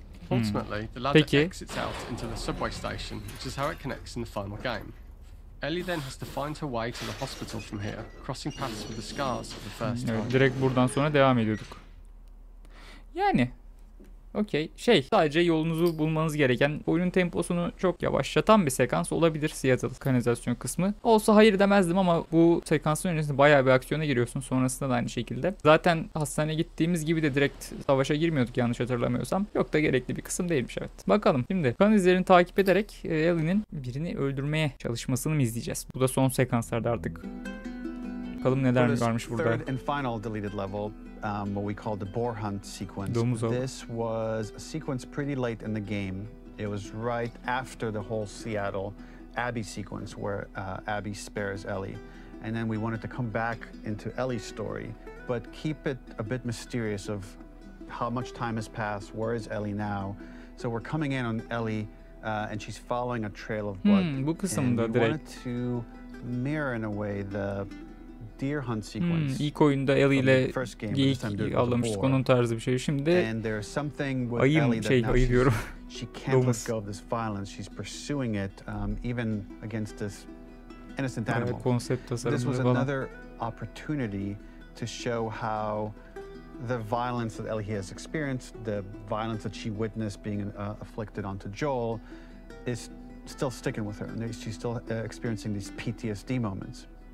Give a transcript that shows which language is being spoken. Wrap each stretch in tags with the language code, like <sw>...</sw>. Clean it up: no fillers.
<en>Ultimately, the ladder exits out into the subway station, which is how it connects in the final game. Ellie then has to find her way to the hospital from here, crossing paths with the scars for the first time.</en> <tr>Evet, direkt buradan sonra devam ediyorduk. Yani okey. Sadece yolunuzu bulmanız gereken, oyunun temposunu çok yavaşlatan bir sekans olabilir Seattle kanalizasyon kısmı. Olsa hayır demezdim ama bu sekansın öncesinde bayağı bir aksiyona giriyorsun. Sonrasında da aynı şekilde. Zaten hastaneye gittiğimiz gibi de direkt savaşa girmiyorduk yanlış hatırlamıyorsam. Çok da gerekli bir kısım değilmiş, evet. Bakalım şimdi kan izlerini takip ederek Ellie'nin birini öldürmeye çalışmasını mı izleyeceğiz? Bu da son sekanslarda artık. Bakalım neler varmış burada.</tr> <en>Third and final deleted level, what we call the boar hunt sequence. This was a sequence pretty late in the game. It was right after the whole Seattle Abby sequence where Abby spares Ellie. And then we wanted to come back into Ellie's story, but keep it a bit mysterious of how much time has passed, where is Ellie now. So we're coming in on Ellie and she's following a trail of blood.</en> <tr>Bu kısımda</tr> <en>and we wanted to mirror in a way the deer hunt sequence.</en> <tr>İlk oyunda Ellie ile geyik avlamıştık, onun tarzı bir şey. Şimdi ayı diyorum.</tr> <en>She can't let go of this violence. She's pursuing it even against this innocent animal.</en> <tr>Konsept tasarımı</tr> <en>This was</en> <tr>falan.</tr> <en>another opportunity to show how the violence that Ellie has experienced, the violence that she witnessed being afflicted onto Joel, is still sticking with her, and she's still experiencing these PTSD moments.</en>